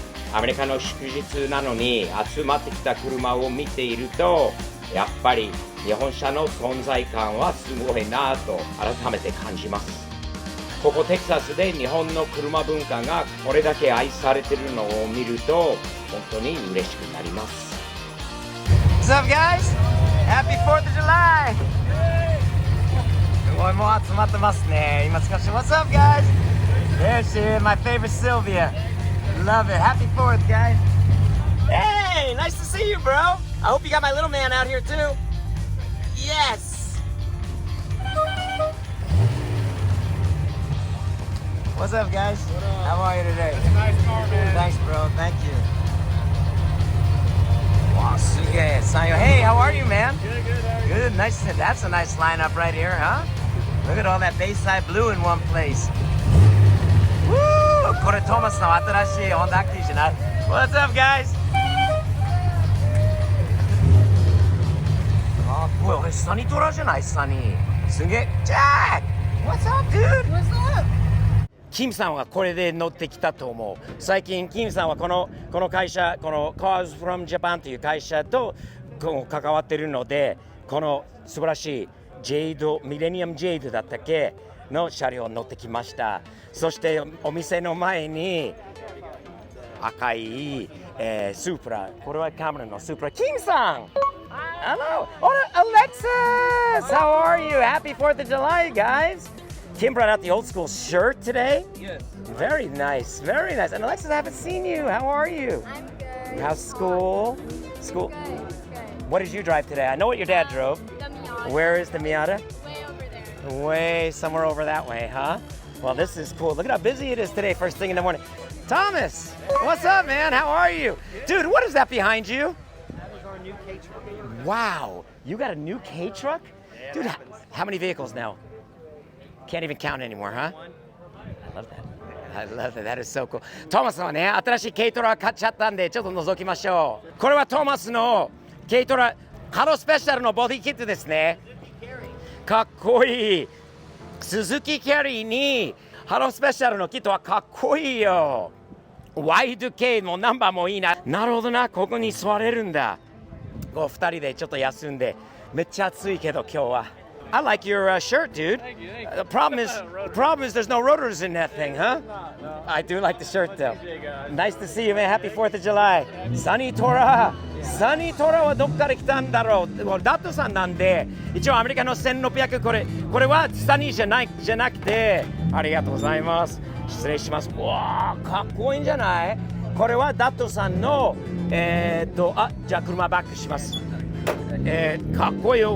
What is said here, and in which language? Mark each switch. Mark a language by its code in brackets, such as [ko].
[ja] アメリカの祝日なのに集まってきた車を見ていると、やっぱり日本車の存在感はすごいなと改めて感じます。ここテキサスで日本の車文化がこれだけ愛されているのを見ると本当に嬉しくなります。 [en] What's up guys? Happy 4th of July! [ja] すごいもう集まってますね。今使って [en] What's up guys? There she is, my favorite Sylvia. Love it. Happy 4th guys. Hey, nice to see you bro. I hope you got my little man out here too. Yes!What's up, guys? What up? How are you today? That's a nice car, man. Thanks, bro. Thank you. Wow, suge. Sanyo. Hey, how are you, man? Good, good. How are you? Good. Nice. That's a nice lineup right here, huh? Look at all that Bayside Blue in one place. Woo! [ja] これトマスの新しいホンダアクティじゃない? [en] What's up, guys? [ja] あ、これサニトラじゃない？サニー。すげえ。 [en] Jack! What's up, dude? What's up? [ja] キムさんはこれで乗ってきたと思う。最近キムさんはこの会社、この Cars from Japan という会社と関わっているので、この素晴らしいジェイド、ミレニアムジェイドだったっけの車両に乗ってきました。そしてお店の前に赤い、スープラ、これはカメラのスープラ。 [en] キムさん Hello! Alexis! How are you? Happy 4th of July, guys!Kim brought out the old school shirt today. Yes. Very nice, very nice. And Alexis, I haven't seen you. How are you? I'm good. How's school? School. Good, good. What did you drive today? I know what your dad drove. The Miata. Where is the Miata? Way over there. Way somewhere over that way, huh? Well, this is cool. Look at how busy it is today, first thing in the morning. Thomas, what's up, man? How are you? Dude, what is that behind you? That is our new K truck. Wow, you got a new K truck? Dude, how many vehicles now? Can't even count anymore, huh? I love that. I love that. That is so cool. [ja] トーマスはね、新しい軽トラ買っちゃったんで、ちょっと覗きましょう。これはトーマスの軽トラ、ハロースペシャルのボディキットですね。かっこいい。鈴木キャリーにハロースペシャルのキットはかっこいいよ。 Y2K もナンバーもいいな。なるほどな、ここに座れるんだ。こう2人でちょっと休んで、めっちゃ暑いけど今日は。 [en] I like your shirt, dude. Thank you. The problem is there's no rotors in that thing, huh? No. I do like the shirt though. Appreciate it, guys. Nice to see you, man. Happy 4th of July. [ja] サニートラはどっから来たんだろう。ダットさんなんで、一応アメリカの1600、これはサニーじゃなくて、ありがとうございます。失礼します。わー、かっこいいんじゃない？これはダットさんのじゃあ車バックします。かっこいいよ。